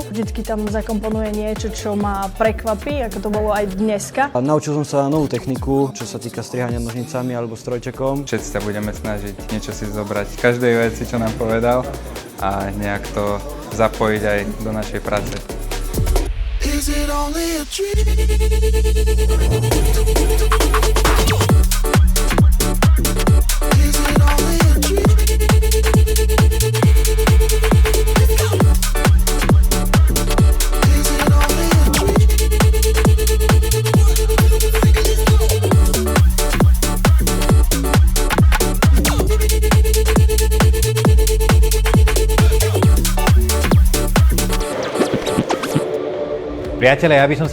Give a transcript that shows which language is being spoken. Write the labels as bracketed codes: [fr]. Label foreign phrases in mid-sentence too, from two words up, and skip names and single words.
[sk] Vždycky tam zakomponuje niečo, čo ma prekvapí, ako to bolo aj dneska. A naučil som sa novú techniku, čo sa týka strihania nožnicami alebo strojčekom. Všetci sa budeme snažiť niečo si zobrať z každej veci, čo nám povedal a nejak to zapojiť aj do našej práce. [en] Is it only a dream? [sk] Priatelia, ja by som